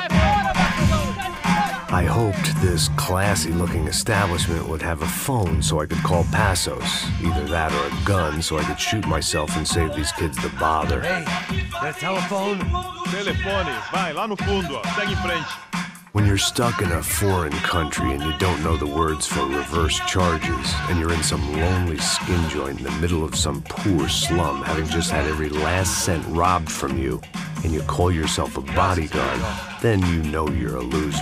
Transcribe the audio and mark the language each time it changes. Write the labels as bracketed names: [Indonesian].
[English] hoped this classy-looking establishment would have a phone so I could call Passos. Either that or a gun so I could shoot myself and save these kids the bother. Hey, that telephone? [Portuguese] Telefone, vai lá no fundo, ó. Segue em frente. [English] When you're stuck in a foreign country and you don't know the words for reverse charges, and you're in some lonely skin joint in the middle of some poor slum, having just had every last cent robbed from you, and you call yourself a bodyguard, then you know you're a loser.